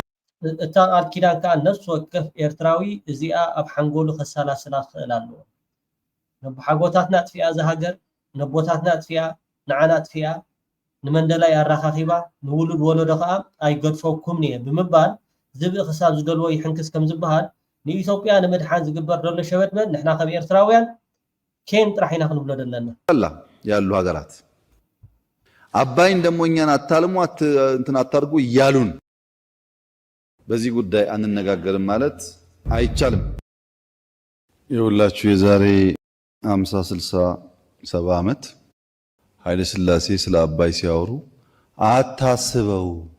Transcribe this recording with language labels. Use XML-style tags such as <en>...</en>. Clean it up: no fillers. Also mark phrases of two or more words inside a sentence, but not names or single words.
<ti>እታ ቃል ኪዳን ከዓ ነፍሲ ወከፍ ኤርትራዊ እዚኣ ኣብ ሓንጎሉ ከሰላስላ ክኽእል ኣለዎ ነብሓጎታትና ኣጥፊኣ እዛ ሃገር ነቦታትና ኣጥፊኣ ንዓና ኣጥፊኣ ንመንደላይ ኣራኻኺባ ንውሉድ ወለዶ ከዓ ኣይገድፈኩም እየ ብምባል ዝብእ ክሳብ ዝደልዎ ይሕንክስ ከም ዝበሃል ንኢትዮጵያ ንምድሓን ዝግበር ዘሎ ሸበድመን ንሕና ከም ኤርትራውያን ኬን ጥራሕ ኢና ክንብሎ ዘለና</ti> <am>ያሉ ሀገራት አባይን ደግሞ እኛን አታልሙ እንትን አታርጉ እያሉን በዚህ ጉዳይ አንነጋገርም ማለት አይቻልም። ይኸውላችሁ የዛሬ 50 60 70 ዓመት ኃይለ ሥላሴ ስለ አባይ ሲያወሩ አታስበው</am>